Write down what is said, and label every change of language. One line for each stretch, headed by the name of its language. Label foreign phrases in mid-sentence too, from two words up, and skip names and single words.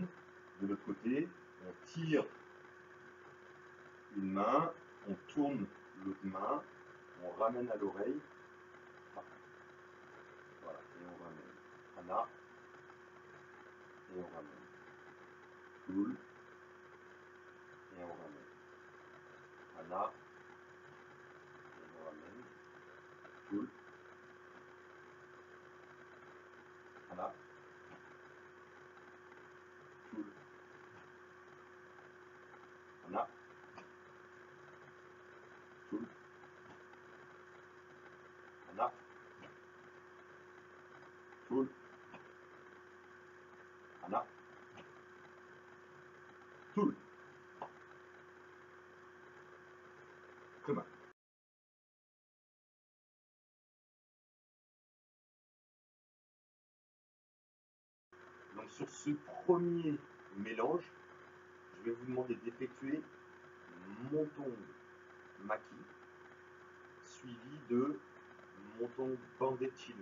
French: De l'autre côté, on tire une main, on tourne l'autre main, on ramène à l'oreille. Voilà, et on ramène. Hana, et on ramène. Toul, et on ramène. Hana, et on ramène.
Korean: Toul, Hana, toul, Hana, toul, Hana, toul, Hana, toul.
French: Comme donc sur ce premier mélange, je vais vous demander d'effectuer
Korean: monton maki
French: suivi de
Korean: monton bandé chili.